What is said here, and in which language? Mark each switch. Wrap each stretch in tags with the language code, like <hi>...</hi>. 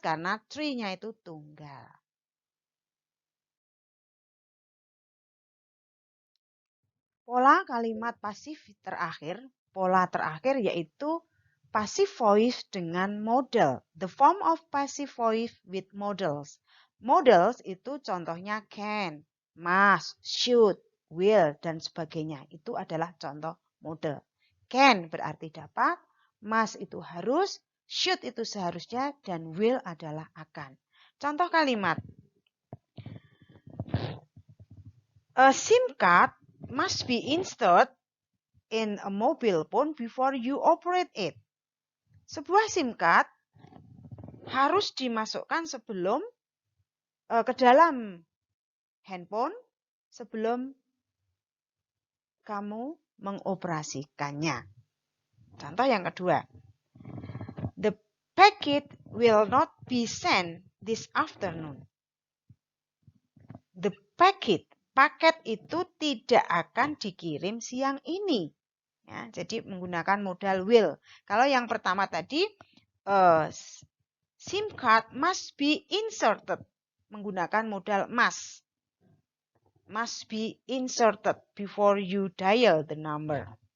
<id>Karena tree-nya itu tunggal. Pola kalimat pasif terakhir, yaitu passive voice dengan modal.</id> <en>The form of passive voice with modals.</en> <id>Modals itu contohnya can, must, should, will, dan sebagainya. Itu adalah contoh modal. Can berarti dapat, must itu harus, should itu seharusnya, dan will adalah akan. Contoh kalimat.</id> <en>A SIM card must be inserted in a mobile phone before you operate it.</en> <id>Sebuah SIM card harus dimasukkan sebelum ke dalam handphone sebelum kamu mengoperasikannya. Contoh yang kedua.</id> <en>The packet will not be sent this afternoon.</en> <id>The packet itu tidak akan dikirim siang ini. Ya, jadi menggunakan modal will. Kalau yang pertama tadi,</id> <en>SIM card must be inserted.</en> <id>Menggunakan modal must.</id> <en>Must be inserted before you dial the number.</en>